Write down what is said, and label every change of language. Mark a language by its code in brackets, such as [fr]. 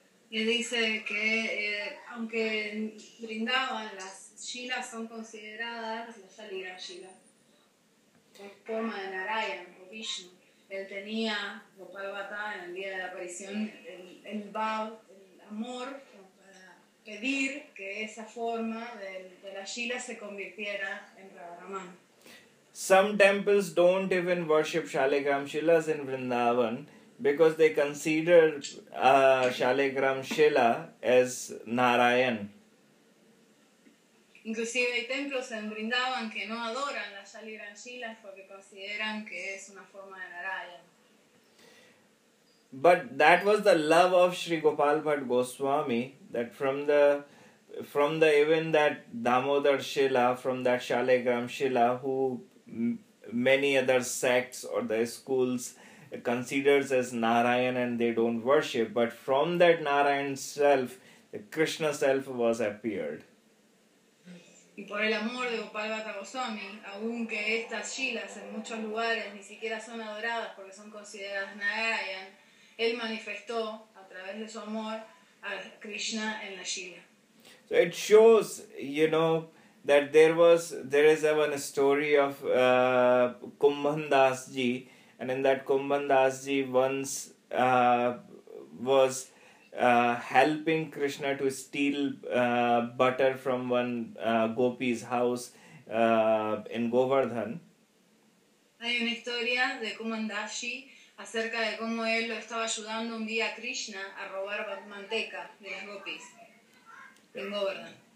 [es] Y dice que aunque en Vrindavan las Shilas son consideradas las Shaligram Shila, por forma de Narayan o Vishnu, él tenía Gopal Bhatta en el día de la aparición el Bhav, el amor, para pedir que esa forma de la Shila se convirtiera en Radharaman. [en] Some temples don't even worship Shaligram Shilas in Vrindavan because they consider Shaligram Shila as Narayan. [es] Inclusive hay templos en Vrindavan que no adoran las Shaligram Shilas porque consideran que es una forma de Narayan. [en] But that was the love of Sri Gopal Bhatt Goswami, that from the even that Damodar Shila, from that Shaligram Shila, who many other sects or the schools considers as Narayan and they don't worship, but from that Narayan self, the Krishna self was appeared. [es] Y por el amor de Gopal Bhatta Goswami, aunque estas shilas en muchos lugares ni siquiera son adoradas porque son consideradas Narayan, él manifestó a través de su amor a Krishna en la shila. [en] So it shows, you know, that there is even a story of Kumbhan Das Ji, and in that Kumbhan Das Ji once was helping Krishna to steal butter from one gopi's house in Govardhan. [es] Hay una historia de Kumbhan Das Ji acerca de cómo él lo estaba ayudando un día a Krishna a robar manteca de las gopis en Govardhan.